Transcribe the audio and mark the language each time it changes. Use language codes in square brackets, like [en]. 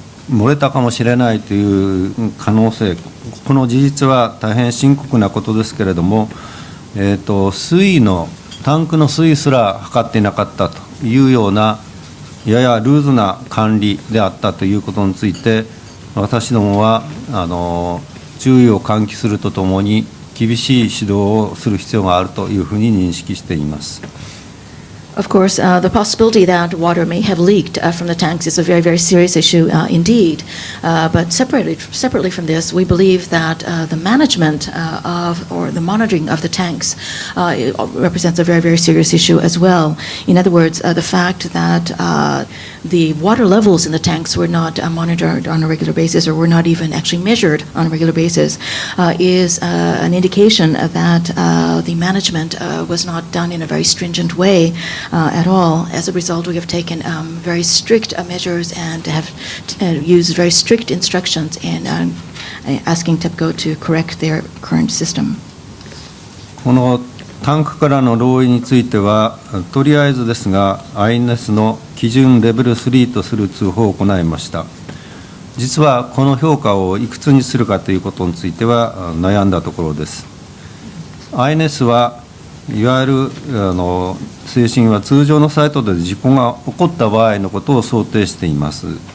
[ja] 漏れたかもしれないという可能性、この事実は大変深刻なことですけれども、タンクの水位すら測っていなかったというようなややルーズな管理であったということについて、私どもは注意を喚起するとともに厳しい指導をする必要があるというふうに認識しています。 [en] Of course, the possibility that water may have leaked from the tanks is a very, very serious issue indeed. But separately from this, we believe that the management or the monitoring of the tanks represents a very, very serious issue as well. In other words, the fact that the water levels in the tanks were not monitored on a regular basis or were not even actually measured on a regular basis is an indication that the management was not done in a very stringent way at all. As a result, we have taken very strict measures and have used very strict instructions in asking Tepco to correct their current system. [ja] このタンクからの漏洩については、とりあえずですが、INS の基準レベル3とする通報を行いました。実はこの評価をいくつにするかということについては悩んだところです。 INS はいわゆる推進は通常のサイトで事故が起こった場合のことを想定しています。